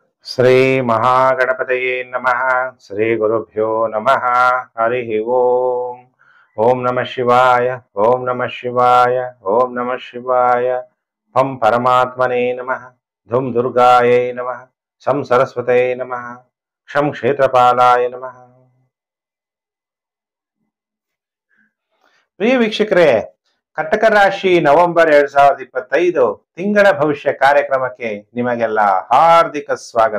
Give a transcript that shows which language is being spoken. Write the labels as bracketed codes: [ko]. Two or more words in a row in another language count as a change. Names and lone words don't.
[sa] ಶ್ರೀ ಮಹಾಗಣಪತಯೇ ನಮಃ. ಶ್ರೀ ಗುರುಭ್ಯೋ ನಮಃ. ಹರಿ ಓಂ. ಓಂ ನಮಃ ಶಿವಾಯ. ಓಂ ನಮಃ ಶಿವಾಯ. ಓಂ ನಮಃ ಶಿವಾಯ. ಹಂ ಪರಮಾತ್ಮನೇ ನಮಃ. ಧುಂ ದುರ್ಗಾಯೈ ನಮಃ. ಸಂ ಸರಸ್ವತೈ ನಮಃ. ಕ್ಷಂ ಕ್ಷೇತ್ರಪಾಲಾಯ ನಮಃ. [kn] ಪ್ರಿಯ ವೀಕ್ಷಕರೇ, ಕಟಕ ರಾಶಿ ನವೆಂಬರ್ 2025 ತಿಂಗಳ ಭವಿಷ್ಯ ಕಾರ್ಯಕ್ರಮಕ್ಕೆ ನಿಮಗೆಲ್ಲ ಹಾರ್ದಿಕ ಸ್ವಾಗತ.